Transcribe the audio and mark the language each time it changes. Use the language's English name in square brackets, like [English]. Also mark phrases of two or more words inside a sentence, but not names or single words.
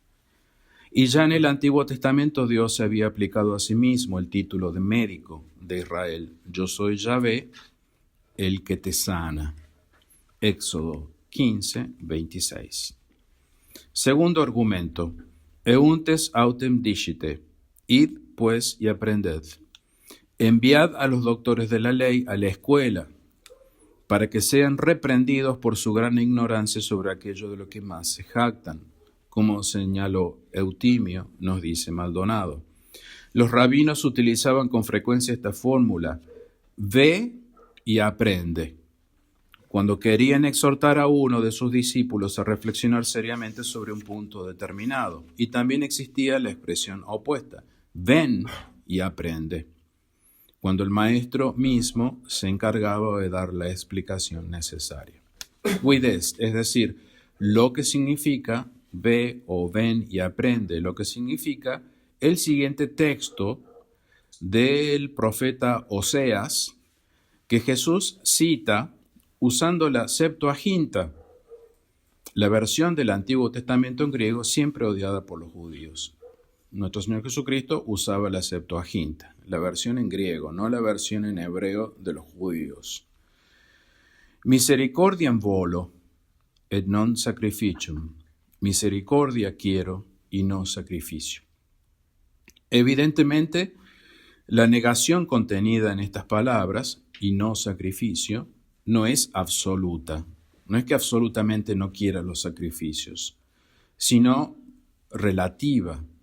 [Spanish] Y ya en el Antiguo Testamento Dios se había aplicado a sí mismo el título de médico de Israel: yo soy Yahvé, el que te sana. Éxodo 15, 26. Segundo argumento: [Latin] euntes autem dicite, id [Spanish] pues y aprended. Enviad a los doctores de la ley a la escuela, para que sean reprendidos por su gran ignorancia sobre aquello de lo que más se jactan. Como señaló Eutimio, nos dice Maldonado. Los rabinos utilizaban con frecuencia esta fórmula: ve y aprende, cuando querían exhortar a uno de sus discípulos a reflexionar seriamente sobre un punto determinado. Y también existía la expresión opuesta: ven y aprende, cuando el maestro mismo se encargaba de dar la explicación necesaria. [Latin] Quid est, [Spanish] es decir, lo que significa ve o ven y aprende, lo que significa el siguiente texto del profeta Oseas, que Jesús cita usando la Septuaginta, la versión del Antiguo Testamento en griego siempre odiada por los judíos. Nuestro Señor Jesucristo usaba la Septuaginta, la versión en griego, no la versión en hebreo de los judíos. [Latin] Misericordiam volo et non sacrificium. [Spanish] Misericordia quiero y no sacrificio. Evidentemente, la negación contenida en estas palabras, y no sacrificio, no es absoluta. No es que absolutamente no quiera los sacrificios, sino relativa.